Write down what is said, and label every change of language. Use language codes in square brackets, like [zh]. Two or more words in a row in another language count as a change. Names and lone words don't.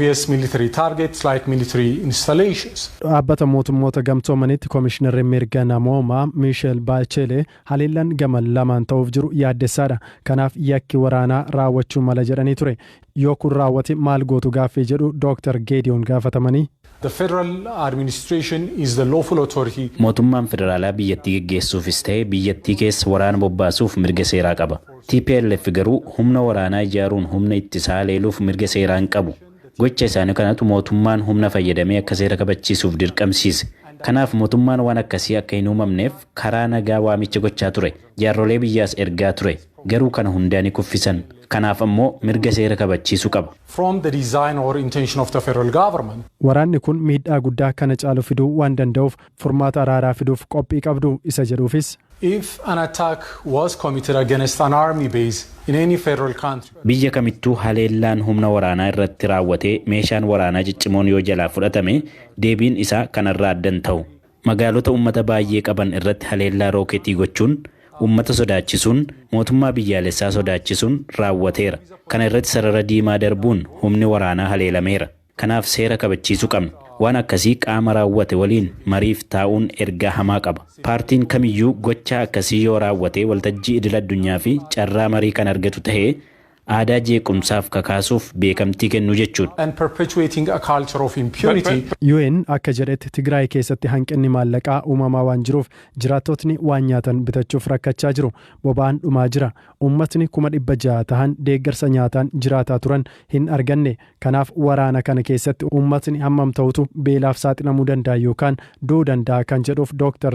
[om] Dhaabbata mootummoota gamtoomanitti Komishinarri mirga namoomaa Michel Bachelee haleellaan gama lamaan ta'uuf jiru yaaddessaadha. Kanaaf yakki waraanaa raawwachuu mala jedhanii ture. Yoo kun raawwate maal gootu gaaffii jedhu Dr. Geediyoon gaafatamanii. [en] The federal administration is the lawful authority. [om] Mootummaan federaalaa biyyattii geggeessuufis ta'e biyyattii keessa waraana bobbaasuuf mirga seeraa qaba. TPLF garuu humna waraanaa ijaaruun humna ittisaa haleeluuf mirga seeraa hin qabu. Gocha isaanii kanatu mootummaan humna fayyadamee akka seera kabachiisuuf dirqamsiise. Kanaaf mootummaan waan akkasii akka hin uumamneef karaa nagaa waamicha gochaa ture. Jaarrolee biyyaas ergaa ture. Garuu kana hundaan kuffisan. Kanaaf ammoo mirga seera kabachiisuu qaba. [en] From the design or intention of the federal government. [om] Waraanni kun miidhaa guddaa kana caalu fiduu waan danda'uuf furmaata araaraa fiduuf qophii qabdu isa jedhuufis. [en] If an attack was committed against an army base in any federal country. [om] Biyya kamittuu haleellaan humna waraanaa irratti raawwatee meeshaan waraanaa ciccimoon yoo jalaa fudhatame deebiin isaa kanarraa addan ta'u. Magaalota uummata baay'ee qaban irratti haleellaa rooketii gochuun uummata sodaachisuun mootummaa biyyaalessaa sodaachisuun raawwateera. Kana irratti sarara diimaa darbuun humni waraanaa haleelameera. Kanaaf seera kabachiisuu qabna. Waan akkasii qaama raawwate waliin mariif taa'uun ergaa hamaa qaba. Paartiin kamiyyuu gocha akkasii yoo raawwate waltajjii idil addunyaa fi carraa marii kan argatu ta'ee aadaa jeequmsaaf kakaasuuf beekamtii kennuu jechuudha. [en] And perpetuating a culture of impunity. [om] UN akka jedhetti Tigraay keessatti hanqinni maallaqaa uumamaa waan jiruuf jiraattotni waan nyaatan bitachuuf rakkachaa jiru. Boba'aan dhumaa jira. Uummatni 600,000 ta'an deeggarsa nyaataan jiraataa turan hin arganne. Kanaaf waraana kana keessatti uummatni hammam ta'utu beelaaf saaxilamuu danda'a yookaan du'uu danda'a kan jedhuuf Dr.